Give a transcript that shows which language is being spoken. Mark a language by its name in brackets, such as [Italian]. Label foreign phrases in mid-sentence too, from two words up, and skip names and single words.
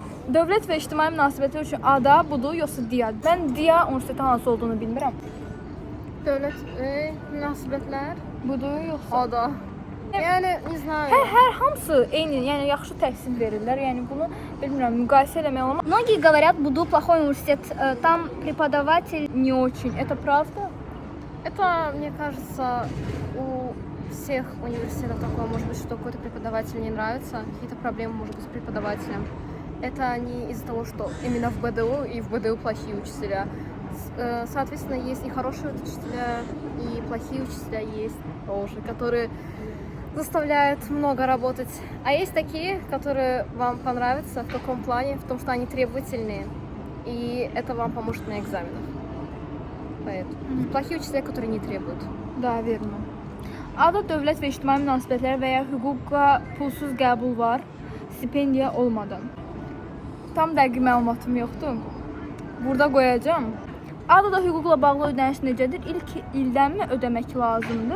[Azerbaijani] Dövlət və ictimai münasibətlər üçün ADA budur, yoxsa DİA? Mən DİA universiteti hansı olduğunu bilmirəm. Dövlət münasibətlər Budur, yoxsa ADA. Yəni, Hər hamısı eyni, yəni yaxşı təhsil verirlər. Yəni bunu bilmirəm, müqayisə eləmək olmaz. [Russian] Многие говорят, Буду плохой университет, там преподаватель Не очень. Это правда? Это, мне кажется, у всех университетов такое, может быть, что какой-то преподаватель не нравится, какие-то проблемы, может быть, с преподавателем. Это не из-за того, что именно в БДУ и в БДУ плохие учителя. Соответственно, есть и хорошие учителя, и плохие учителя есть тоже, которые заставляют много работать. А есть такие, которые вам понравятся в каком плане? В том, что они требовательные, и это вам поможет на экзаменах. Поэтому плохие учителя, которые не требуют. [Azerbaijani] Da, vermə. ADA dövlət və ictimai münasibətlər və ya hüquqa pulsuz qəbul var, stipendiya olmadan. Tam dəqiq məlumatım yoxdur. Burada qoyacağam. ADA-da hüquqla bağlı ödəniş necədir? İlk ildənmi ödəmək lazımdır?